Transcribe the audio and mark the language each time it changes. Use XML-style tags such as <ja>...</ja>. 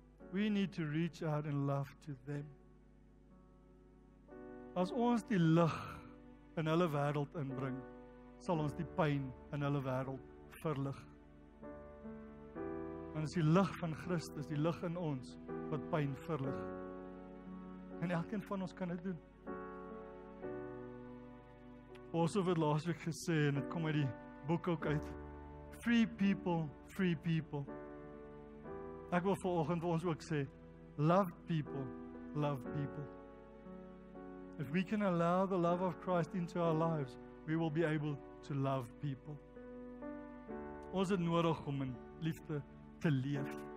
<en>We need to reach out and love to them.</en> <af>As ons die lig in hulle wêreld inbring, sal ons die pyn in hulle wêreld verlig. En is die lig van Christus, die lig in ons, wat pyn verlig. En elkeen van ons kan dit doen. Ons het laasweek gesê, en dit kom uit die boek ook uit,</af> <en>free people, free people.</en> <af>Ek wil vanoggend vir ons ook sê,</af> <en>love people, love people. If we can allow the love of Christ into our lives, we will be able to love people.</en> <af>Ons het nodig om in liefde te leef.</af>